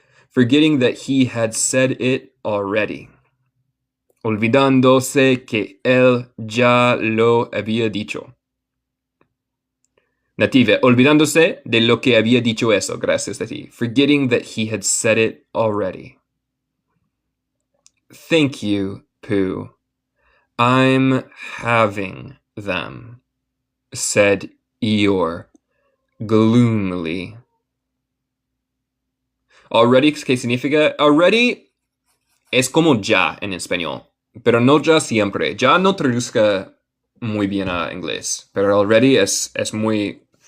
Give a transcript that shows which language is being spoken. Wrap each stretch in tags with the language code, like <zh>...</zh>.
<en>Forgetting that he had said it already.</en> <es>Olvidándose que él ya lo había dicho. Native, olvidándose de lo que había dicho eso, gracias a ti.</es> <en>Forgetting that he had said it already. Thank you, Pooh. I'm having them, said Eeyore, gloomily.</en> <es>Already, ¿qué significa? Already es como ya en español, pero no ya siempre. Ya no traduzca muy bien a inglés, pero already es muy...</es>